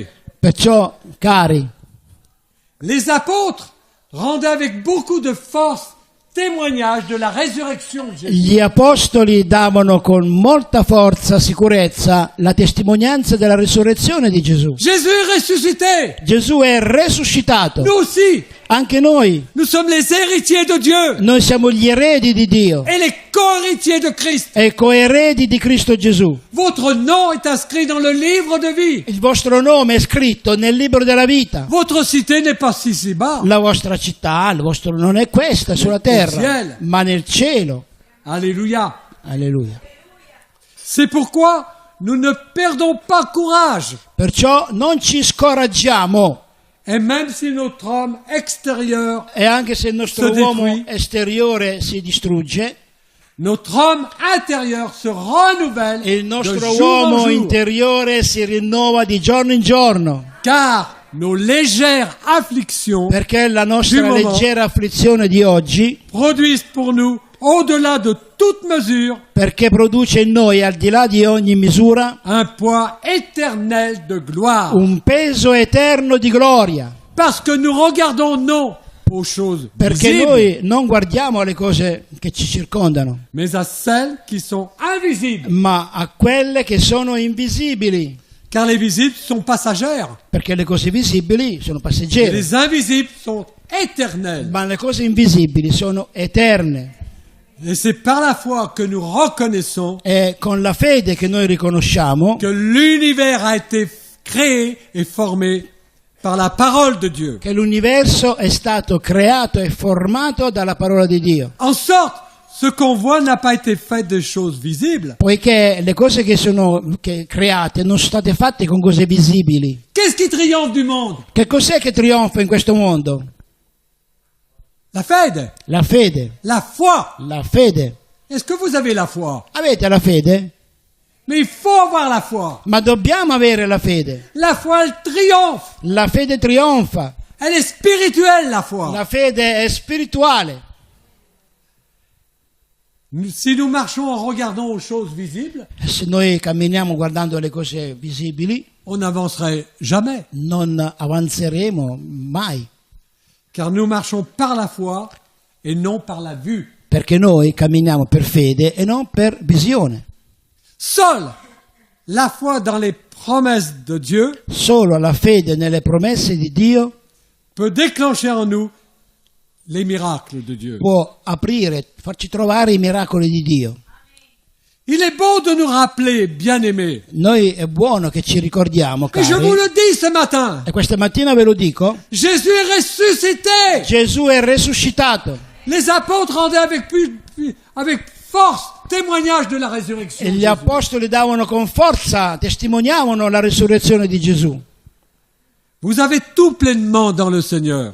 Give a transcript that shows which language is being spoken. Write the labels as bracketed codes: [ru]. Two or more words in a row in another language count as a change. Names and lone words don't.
[it] Perciò, cari, [fr] les apôtres rendaient avec beaucoup de force témoignage de la résurrection de Jésus. [it] gli apostoli davano con molta forza, sicurezza, la testimonianza della risurrezione di Gesù. [fr] Jésus est ressuscité. [it] Gesù è resuscitato. [fr] Nous aussi, [it] Anche noi, [fr] nous sommes les héritiers de Dieu [it] noi siamo gli eredi di Dio [fr] et les co-héritiers de Christ. [it] e coeredi di Cristo Gesù. [fr] Votre nom est inscrit dans le livre de vie. [it] Il vostro nome è scritto nel libro della vita. [fr] Votre cité n'est pas ici-bas. [it] La vostra città, il vostro non è questa sulla terra, cielo. ma nel cielo. [fr] Alléluia. [it] Alleluia. [fr] C'est pourquoi nous ne perdons pas courage. [it] Perciò non ci scoraggiamo [fr] Et même si notre homme extérieur, [it] e anche se il nostro [fr] Se [it] uomo [fr] détruit. [it] esteriore si distrugge, [fr] notre homme intérieur se renouvelle [it] il [fr] de [it] nostro [fr] jour en [it] uomo [fr] jour. [it] interiore si rinnova di giorno in giorno, [fr] Car nos légères afflictions [it] perché la nostra [fr] Du moment. [it] leggera afflizione di oggi, [fr] produisent pour nous, au-delà de toute mesure, [it] perché produce in noi, al di là di ogni misura, [fr] un poids éternel de gloire. [it] un peso eterno di gloria, [fr] Parce que nous regardons non aux choses [it] perché [fr] visibles, [it] noi non guardiamo alle cose che ci circondano, [fr] mais à celles qui sont invisibles. [it] ma a quelle che sono invisibili, [fr] Car les visibles sont passagères. [it] perché le cose visibili sono [fr] Et [it] passeggere, [fr] les invisibles sont éternels. [it] ma le cose invisibili sono eterne. [fr] Et c'est par la foi que nous reconnaissons [it] È con la fede che noi riconosciamo [fr] que l'univers a été créé et formé par la parole de Dieu. [it] che l'universo è stato creato e formato dalla parola di Dio, [fr] En sorte, ce qu'on voit n'a pas été fait de choses visibles. [it] poiché le cose che sono create non sono state fatte con cose visibili. [fr] Qu'est-ce qui triomphe du monde? [it] Che cos'è che trionfa in questo mondo? La fede, La fede. [fr] la foi. [it] La fede. [fr] Est-ce que vous avez la foi? [it] Avete la fede? [fr] Mais il faut avoir la foi. [it] Ma dobbiamo avere la fede. [fr] La foi, elle triomphe. [it] La fede trionfa. [fr] Elle est spirituelle, la foi. [it] La fede è spirituale. [fr] Si nous marchons en regardant aux choses visibles, [it] Se noi camminiamo guardando le cose visibili, [fr] on n'avancerait jamais. [it] non avanzeremo mai, [fr] Car nous marchons par la foi et non par la vue. [it] perché noi camminiamo per fede e non per visione. [fr] Seule la foi dans les promesses de Dieu [it] Solo la fede nelle promesse di Dio [fr] peut déclencher en nous les miracles de Dieu. [it] può aprire, farci trovare i miracoli di Dio. [fr] Il est bon de nous rappeler, bien-aimés, [it] Noi è buono che ci ricordiamo, [fr] et je vous [it] cari, [fr] le dis ce matin, [it] e questa mattina ve lo dico, [fr] Jésus est ressuscité. [it] Gesù è resuscitato [fr] Les apôtres rendaient avec force témoignage de la résurrection. [it] e [fr] de [it] gli [fr] Jésus. [it] apostoli davano con forza, testimoniavano la risurrezione di Gesù. [fr] Vous avez tout pleinement dans le Seigneur.